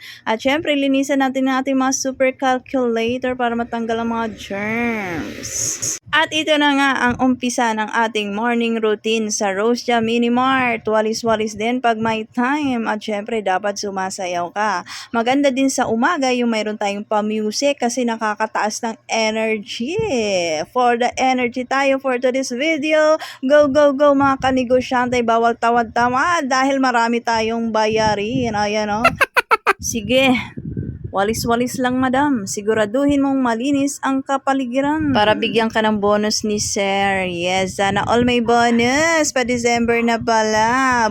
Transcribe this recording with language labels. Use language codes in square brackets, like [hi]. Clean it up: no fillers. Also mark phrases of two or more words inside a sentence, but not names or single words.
[tl] At syempre, linisan natin ang ating mga [en] super calculator [tl] para matanggal ang mga germs. At ito na nga ang umpisa ng ating [en] morning routine [tl] sa Rosja Mini Mart. Walis-walis din pag may time. At syempre, dapat sumasayaw ka. Maganda din sa umaga yung mayroon tayong pa-music kasi nakakataas ng energy. [en] For the energy tayo for today's video. Go, go, go [tl] mga kanegosyante. Bawal tawad-tawad dahil marami tayong bayarin. Ayan o. Sige. Walis-walis lang, madam. Siguraduhin mong malinis ang kapaligiran. Para bigyan ka ng bonus ni sir. Yes, sana all may bonus. Pa-December na pala.